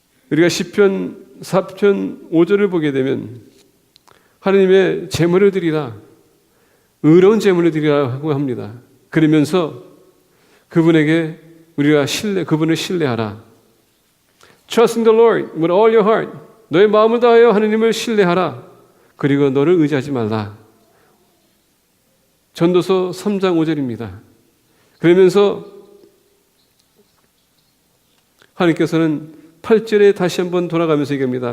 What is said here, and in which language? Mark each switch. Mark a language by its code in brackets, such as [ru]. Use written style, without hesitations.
[ko] 우리가 시편 4편 5절을 보게 되면 하나님의 제물을 드리라, 의로운 제물을 드리라고 합니다. 그러면서 그분에게 우리가 그분을 신뢰하라. [en] Trust in the Lord with all your heart. [ko] 너의 마음을 다하여 하나님을 신뢰하라. 그리고 너를 의지하지 말라. 전도서 3장 5절입니다. 그러면서 하나님께서는 8절에 다시 한번 돌아가면서 얘기합니다.